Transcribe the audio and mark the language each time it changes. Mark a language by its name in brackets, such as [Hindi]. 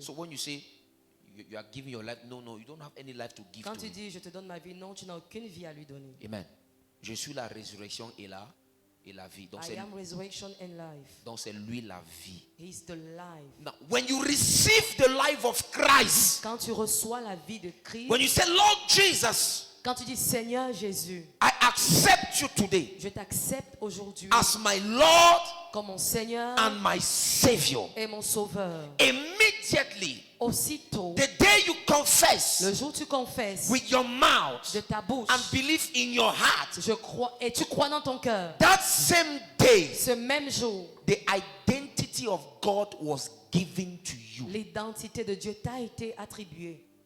[English] So when you say you are giving your life, no, you don't have any life to give [French] Quand [English] to [French] tu [English] him. [French] dis je te donne ma vie, non, tu n'as aucune vie à lui donner. [English] Amen. [French] Je suis la résurrection et la vie. Donc [English] I am resurrection and life. [French] c'est lui la vie. [English] He is the life. Now, when you receive the life of Christ, [French] Quand tu reçois la vie de Christ, [English] when you say, Lord Jesus, [French] quand tu dis Seigneur Jésus, [English] I accept you today [French] je t'accepte aujourd'hui [English] as my Lord [French] comme mon Seigneur [English] and my Savior. [French] et mon Sauveur. [English] Immediately, [French] Aussitôt, [English] the day you confess [French] le jour où tu confesses [English] with your mouth [French] de ta bouche, [English] and believe in your heart, [French] je crois, et tu crois dans ton cœur, [English] that same day, [French] ce même jour, [English] the identity of God was given to you. [French] l'identité de Dieu t'a été attribuée.